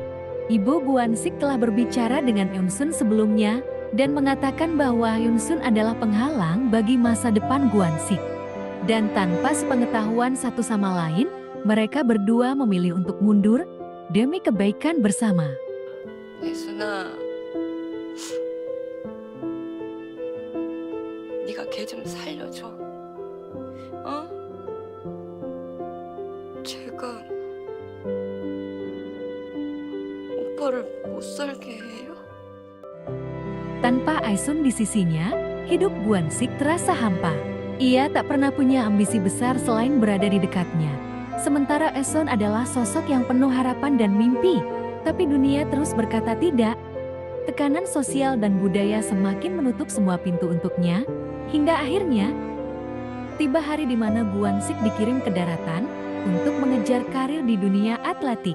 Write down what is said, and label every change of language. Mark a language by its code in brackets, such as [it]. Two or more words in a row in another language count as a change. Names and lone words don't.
[id] Ibu Guansik telah berbicara dengan Eunsun sebelumnya, dan mengatakan bahwa Eunsun adalah penghalang bagi masa depan Guansik. Dan tanpa sepengetahuan satu sama lain, mereka berdua memilih untuk mundur demi kebaikan bersama. [ko] 예순아, 네가 걔 좀 살려줘. 어? 제가 오빠를 못 살게 해요? [id] Tanpa Aesun di sisinya, hidup Guansik terasa hampa. Ia tak pernah punya ambisi besar selain berada di dekatnya. Sementara Aesun adalah sosok yang penuh harapan dan mimpi. Tapi dunia terus berkata tidak. Tekanan sosial dan budaya semakin menutup semua pintu untuknya, hingga akhirnya Tiba hari di mana Guansik dikirim ke daratan untuk mengejar karir di dunia atletik.